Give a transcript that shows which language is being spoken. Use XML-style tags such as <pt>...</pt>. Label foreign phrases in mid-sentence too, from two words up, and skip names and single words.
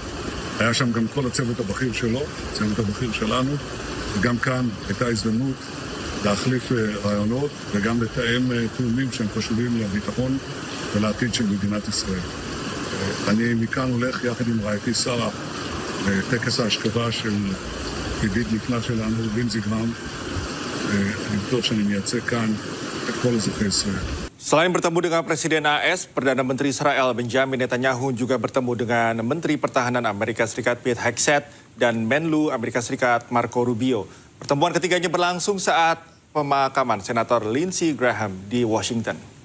<he>היה שם גם כל הצוות הבכיר שלו, הצוות הבכיר שלנו, וגם כאן הייתה הזדמנות להחליף רעיונות וגם לתאם תאומים שהם חשובים לביטחון ולעתיד של מדינת ישראל. אני מכאן הולך יחד עם רעייתי שרה לטקס ההשכבה של ידיד נפלא שלנו, לינזי גרהאם. אני בטוח שאני מייצג כאן את כל אזרחי ישראל.</he> <id>Selain bertemu dengan Presiden AS, Perdana Menteri Israel Benjamin Netanyahu juga bertemu dengan Menteri Pertahanan Amerika Serikat Pete Hegseth dan Menlu Amerika Serikat Marco Rubio. Pertemuan ketiganya berlangsung saat pemakaman Senator Lindsey Graham di Washington.</id>